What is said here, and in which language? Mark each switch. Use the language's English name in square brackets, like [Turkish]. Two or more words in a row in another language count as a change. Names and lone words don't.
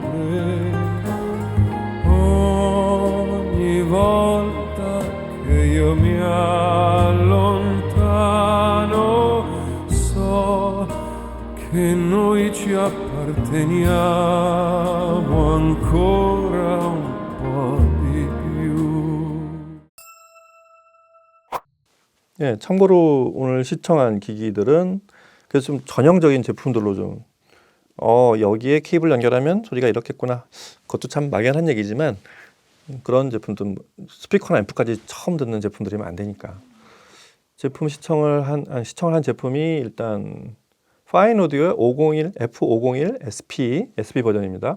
[Italian] Ogni volta che io mi allontano, so che noi ci apparteniamo ancora un po' di più. [Korean] 예, 참고로 오늘 시청한 기기들은 그래서 좀 전형적인 제품들로 좀 여기에 케이블 연결하면 소리가 이렇겠구나. 그것도 참 막연한 얘기지만 그런 제품들 스피커나 앰프까지 처음 듣는 제품들이면 안 되니까 제품 시청을 한 제품이 일단 파인 오디오의 501 F501 SP 버전입니다.